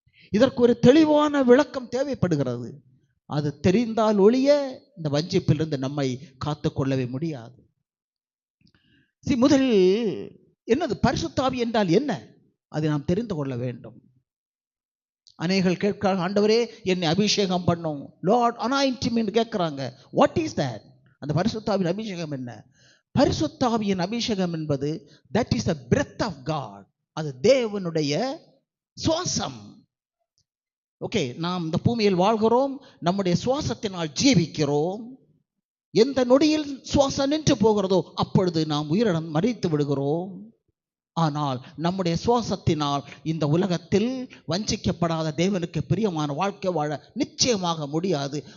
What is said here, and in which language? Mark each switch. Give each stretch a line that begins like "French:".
Tamil: இதற்கு ஒரு தெளிவான விளக்கம் தேவைப்படுகிறது. அது தெரிந்தால் ஒழிய இந்த வஞ்சிப்பிலிருந்து நம்மை காத்துக்கொள்ளவே முடியாது. முதலில் என்னது பரிசுத்த ஆவி என்றால் என்ன, அதை நாம் தெரிந்து கொள்ள வேண்டும். அநேகர்கள் கேட்கிறார்கள், ஆண்டவரே என்னை அபிஷேகம் பண்ணும்,
English: Lord anoint me
Tamil: என்று கேட்கிறாங்க.
English: What is that?
Tamil: அந்த பரிசுத்த ஆவியின் அபிஷேகம் என்ன? பரிசுத்த ஆவியின் அபிஷேகம் என்பது
English: that is the breath of God.
Tamil: அது தேவனுடைய சுவாசம். ஓகே, நாம் இந்த பூமியில் வாழ்கிறோம், நம்முடைய சுவாசத்தினால் ஜீவிக்கிறோம். எந்த நொடியில் சுவாசம் நின்று போகிறதோ அப்பொழுது நாம் உயிரினம் மறித்து விடுகிறோம். ஆனால் நம்முடைய சுவாசத்தினால் இந்த உலகத்தில் வஞ்சிக்கப்படாத தேவனுக்கு பிரியமான வாழ்க்கை வாழ நிச்சயமாக முடியாது.